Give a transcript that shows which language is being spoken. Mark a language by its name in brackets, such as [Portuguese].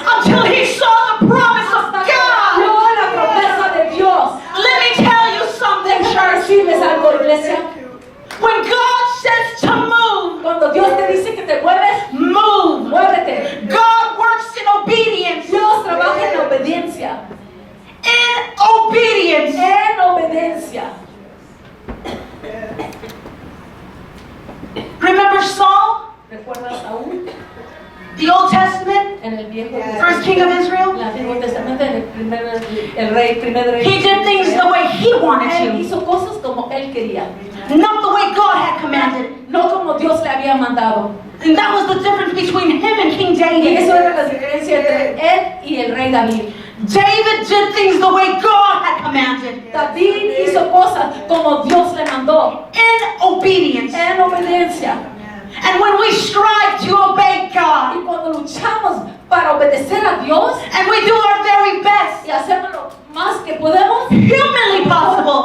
[English] until he saw the promise of [Spanish] Hasta que [English] God. [Spanish] vio la promesa de Dios. [English] Let me tell you something, [Spanish] Déjame [English] church. [Spanish] decirles algo, iglesia. [English] When God says to move, [Spanish] Cuando Dios te dice que te mueves, [English] move. [Spanish] muévete. [English] God works in obedience. [Spanish] Dios trabaja en obediencia. [English] In obedience. [Spanish] En obediencia. [English] Remember Saul, [Spanish] ¿Recuerdas aún [English] the Old Testament, [Spanish] en el Viejo [English] first king of [Spanish] en [English] Israel? [Spanish] el Antiguo Testamento, en el primer rey? [English] He did things the way he wanted [Spanish] Él [English] to, [Spanish] hizo cosas como él quería, [English] not the way God had commanded. [Spanish] no como Dios le había mandado. [English] And that was the difference between him and King [Spanish] Y eso [English] David. [Spanish] era la diferencia entre él y el rey David. [English] David did things the way God had commanded, [Spanish] David hizo cosas como Dios le mandó, [English] in obedience. [Spanish] en obediencia. [English] And when we strive to obey [Spanish] Y [English] God, [Spanish] cuando luchamos para obedecer a Dios [English] and we do our very best, [Spanish] y hacemos lo más que podemos, [English] humanly possible,